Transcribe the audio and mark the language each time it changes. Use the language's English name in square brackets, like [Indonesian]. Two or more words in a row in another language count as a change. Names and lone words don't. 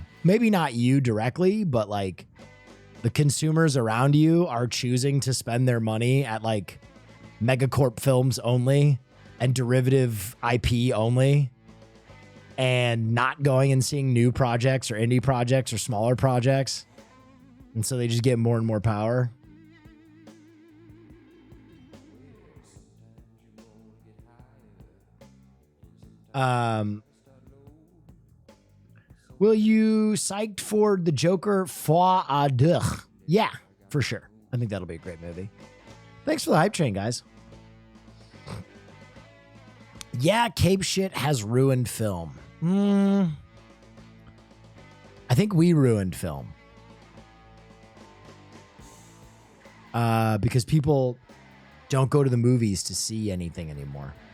[English] Maybe not you directly, but like the consumers around you are choosing to spend their money at like megacorp films only and derivative IP only, and not going and seeing new projects or indie projects or smaller projects. And so they just get more and more power. Will you psyched for the Joker fois à deux? Yeah, for sure. I think that'll be a great movie. Thanks for the hype train, guys. Yeah, Cape shit has ruined film. I think we ruined film. Because people don't go to the movies to see anything anymore.